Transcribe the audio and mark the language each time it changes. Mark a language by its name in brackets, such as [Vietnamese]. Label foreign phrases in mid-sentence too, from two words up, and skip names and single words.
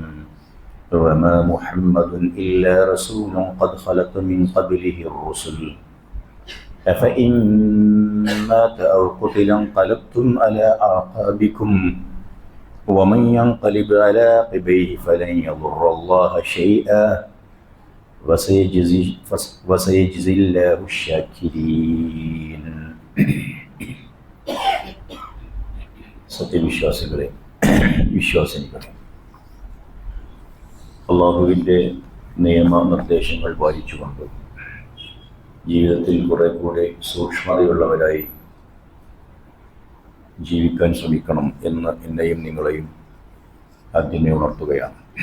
[Arabic] وما محمد إلا رسول قد خلت من قبله الرسل أفإن مات أو قتل انقلبتم على أعقابكم ومن ينقلب على عقبيه فلن يضر الله شيئا وسيجزي الله الشاكرين. [Malayalam] സത്യവിശ്വാസികളെ, വിശ്വാസിനികളെ, അള്ളാഹുവിൻ്റെ നിയമനിർദ്ദേശങ്ങൾ പാലിച്ചുകൊണ്ട് ജീവിതത്തിൽ കുറെ കൂടെ സൂക്ഷ്മതയുള്ളവരായി ജീവിക്കാൻ ശ്രമിക്കണം എന്ന് എന്നെയും നിങ്ങളെയും ആദ്യമേ ഉണർത്തുകയാണ്.